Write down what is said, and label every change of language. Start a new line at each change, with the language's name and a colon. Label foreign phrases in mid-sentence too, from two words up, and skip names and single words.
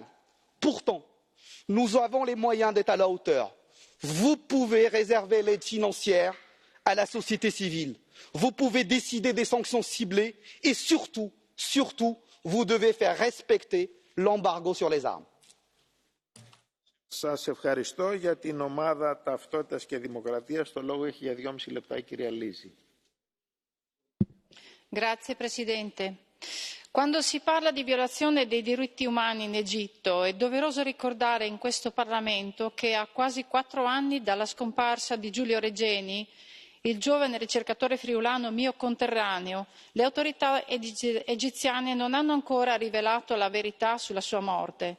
French: Pourtant, nous avons les moyens d'être à la hauteur. Vous pouvez réserver l'aide financière à la société civile. Vous pouvez décider des sanctions ciblées et surtout, vous devez faire respecter l'embargo sur les armes.
Greek: Σας ευχαριστώ. Για την ομάδα Ταυτότητας και Δημοκρατίας το λόγο έχει για 2,5 λεπτά η κυρία Λίζη.
Italian: Grazie Presidente. Quando si parla di violazione dei diritti umani in Egitto è doveroso ricordare in questo Parlamento che a quasi 4 anni dalla scomparsa di Giulio Regeni, il giovane ricercatore friulano mio conterraneo, le autorità egiziane non hanno ancora rivelato la verità sulla sua morte.